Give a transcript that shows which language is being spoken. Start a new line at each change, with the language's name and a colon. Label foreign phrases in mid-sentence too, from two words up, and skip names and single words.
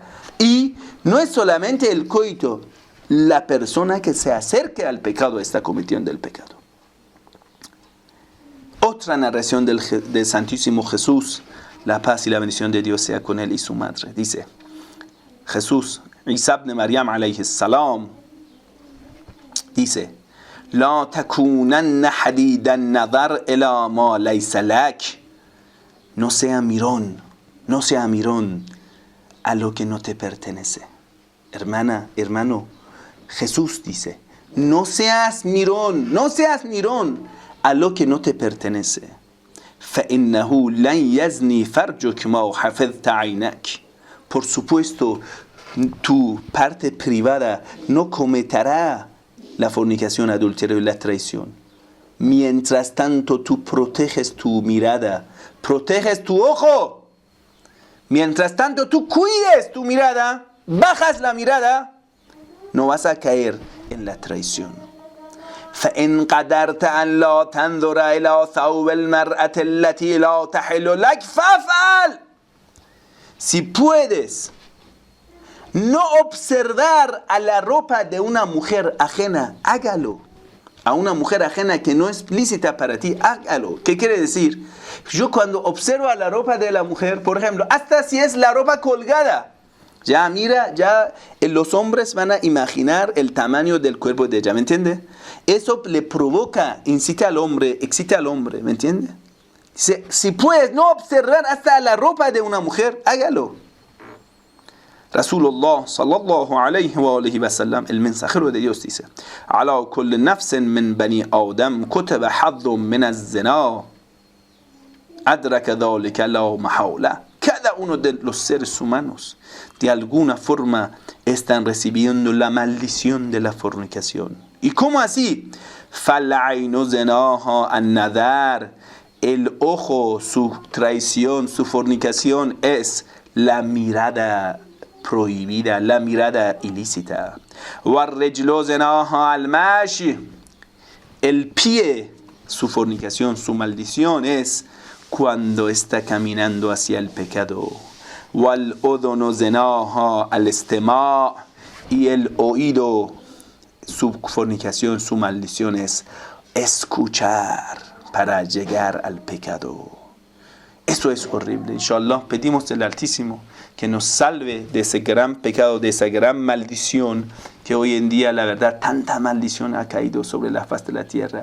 Spanish: Y no es solamente el coito. La persona que se acerque al pecado está cometiendo el pecado. Otra narración del Santísimo Jesús, la paz y la bendición de Dios sea con él y su madre. Dice Jesús,
Arabic: عيسى بن مريم عليه السلام, dice, لا تكونن حديد النظر إلى ما ليس لك.
Spanish: No sea mirón a lo que no te pertenece. Hermana, hermano, Jesús dice, no seas mirón a lo que no te pertenece.
Arabic: فَإِنَّهُ لَنْ يَزْنِي فَرْجُكَ مَا حَفِظْتَ عَيْنَكَ.
Spanish: Por supuesto, tu parte privada no cometerá la fornicación, adulterio y la traición. Mientras tanto, tú proteges tu mirada, proteges tu ojo. Mientras tanto, tú cuides tu mirada, bajas la mirada, no vas a caer en la traición.
Arabic: فإن قدرت أن لا تنظر إلى ثوب المرأة التي لا تحل لك فافعل.
Spanish: Si puedes no observar a la ropa de una mujer ajena, hágalo. A una mujer ajena que no es lícita para ti, hágalo. ¿Qué quiere decir? Yo cuando observo a la ropa de la mujer, por ejemplo, hasta si es la ropa colgada, ya los hombres van a imaginar el tamaño del cuerpo de ella, ¿me entiende? Eso le provoca, excita al hombre, ¿me entiende? Si puedes no observar hasta la ropa de una mujer, hágalo.
Arabic: رسول الله صلى الله عليه وآله وسلم,
Spanish: el mensajero de Dios dice,
Arabic: على كل نفس من بني آدم كتب حظ من الزنا أدرك ذلك لا محالة.
Spanish: Cada uno de los seres humanos de alguna forma están recibiendo la maldición de la fornicación. ¿Y cómo así?
Arabic: فَالْعَيْنُ زِنَاهَا النَّذَارِ.
Spanish: El ojo, su traición, su fornicación es la mirada prohibida, la mirada ilícita.
Arabic: وَالرِّجْلُ زِنَاهَا الْمَاشِي.
Spanish: El pie, su fornicación, su maldición es cuando está caminando hacia el pecado.
Arabic: وَالْأُذُنُ زِنَاهَا الْإِسْتِمَاعِ.
Spanish: Y el oído, su fornicación, su maldición es escuchar para llegar al pecado. Eso es horrible. Inshallah, pedimos al Altísimo que nos salve de ese gran pecado, de esa gran maldición, que hoy en día, la verdad, tanta maldición ha caído sobre la faz de la tierra.